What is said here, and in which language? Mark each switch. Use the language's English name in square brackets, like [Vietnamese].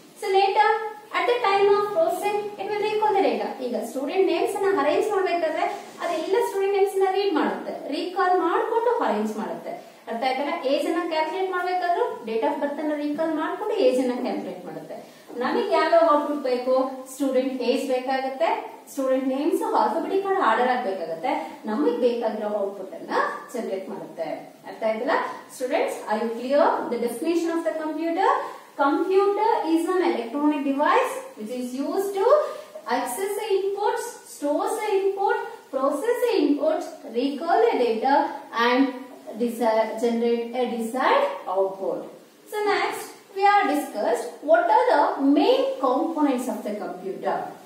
[English] So later, at the time of processing, it will recall the data. [Kannada] ಈಗ student names ಅನ್ನ arrange ಮಾಡಬೇಕಾದ್ರೆ ಅದೆಲ್ಲ student names ನ read ಮಾಡುತ್ತೆ, ರೀಕಾಲ್ ಮಾಡಿಕೊಂಡು ಅರೇಂಜ್ ಮಾಡುತ್ತೆ. ಅರ್ಥ ಆಯ್ತಲ್ಲ? ಏಜ್ ಅನ್ನ ಕ್ಯಾಲ್ಕುಲೇಟ್ ಮಾಡಬೇಕಾದ್ರೂ ಡೇಟ್ ಆಫ್ ಬರ್ತ್ ಅನ್ನ ರೀಕಾಲ್ ಮಾಡಿಕೊಂಡು ಏಜ್ ಅನ್ನ ಕ್ಯಾಲ್ಕುಲೇಟ್ ಮಾಡುತ್ತೆ. ನಮಗೆ ಯಾವ್ಯಾವ ಔಟ್ಪುಟ್ ಬೇಕು? ಸ್ಟೂಡೆಂಟ್ ಏಜ್ ಬೇಕಾಗುತ್ತೆ, ಸ್ಟೂಡೆಂಟ್ ನೇಮ್ಸ್ ಆಲ್ಫಾಬೆಟಿಕ್ ಆರ್ಡರ್ ಆಗಬೇಕಾಗುತ್ತೆ, ನಮಗೆ ಬೇಕಾಗಿರೋ ಔಟ್ಪುಟ್ ಅನ್ನ ಜನರೇಟ್ ಮಾಡುತ್ತೆ. ಅರ್ಥ ಆಯ್ತಲ್ಲ students? [English] Are you clear the definition of the computer? Computer is an electronic device which is used to access the inputs, stores the input, process the inputs, recall the data and generate a desired output. So next we are discussed what are the main components of the computer.